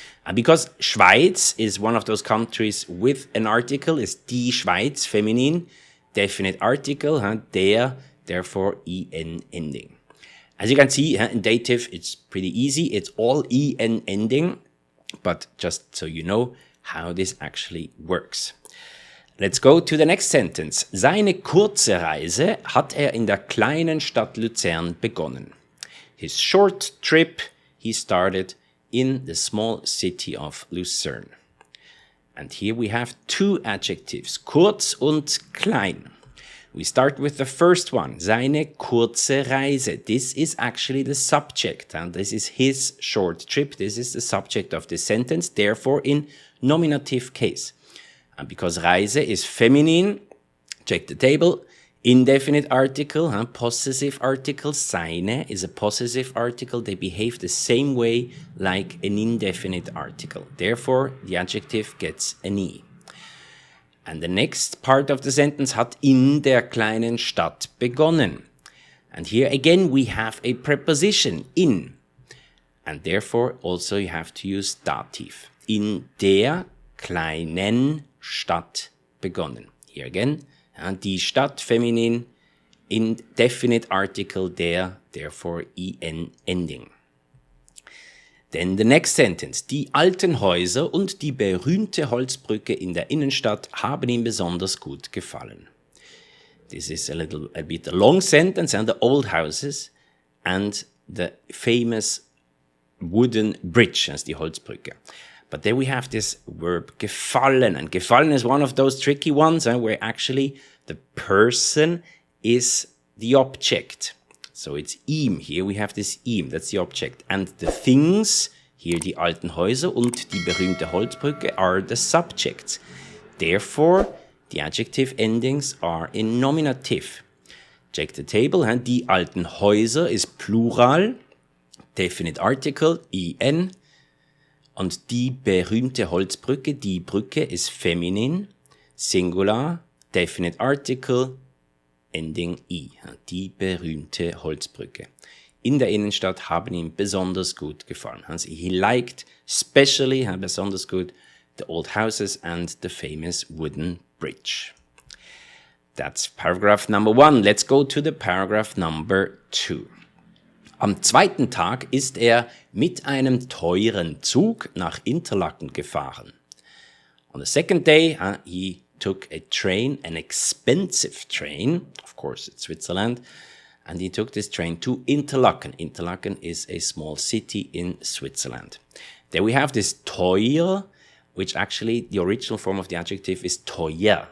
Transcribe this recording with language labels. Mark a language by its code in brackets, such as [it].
[en] And because Schweiz is one of those countries with an article, is die Schweiz, feminine, definite article, der, therefore en ending. As you can see, in dative, it's pretty easy. It's all en ending, but just so you know how this actually works. Let's go to the next sentence. [de] Seine kurze Reise hat in der kleinen Stadt Luzern begonnen. [en] His short trip he started in the small city of Lucerne. And here we have two adjectives, [de] kurz und klein. [en] We start with the first one, [de] seine kurze Reise. [en] This is actually the subject, and this is his short trip. This is the subject of this sentence, therefore in nominative case. And because Reise is feminine, check the table. Indefinite article, possessive article, seine is a possessive article. They behave the same way like an indefinite article. Therefore, the adjective gets an E. And the next part of the sentence [de] hat in der kleinen Stadt begonnen. [en] And here again we have a preposition, in. And therefore also you have to use dative. [de] In der kleinen Stadt begonnen. [en] Here again, die Stadt feminin, indefinite article der, therefore en ending. Then the next sentence. [de] Die alten Häuser und die berühmte Holzbrücke in der Innenstadt haben ihm besonders gut gefallen. [en] This is a bit a long sentence, and the old houses and the famous wooden bridge as die Holzbrücke. But there we have this verb gefallen, and gefallen is one of those tricky ones where actually the person is the object. So it's ihm. Here we have this ihm, that's the object. And the things, here [de] die alten Häuser und die berühmte Holzbrücke [en] are the subjects. Therefore, the adjective endings are in nominative. Check the table. [de] Die alten Häuser ist Plural, [en] Definite Article, en. [de] Und die berühmte Holzbrücke, die Brücke ist Feminin, Singular, [en] Definite Article, Ending i. [de] Die berühmte Holzbrücke. In der Innenstadt haben ihm besonders gut gefallen. [en] He liked especially, [de] besonders gut, [en] the old houses and the famous wooden bridge. That's paragraph number 1. Let's go to the paragraph number 2. [de] Am zweiten Tag ist er mit einem teuren Zug nach Interlaken gefahren. [en] On the second day, he took a train, an expensive train, of course it's Switzerland, and he took this train to Interlaken. Interlaken is a small city in Switzerland. There we have this teuer, which actually the original form of the adjective is teuer.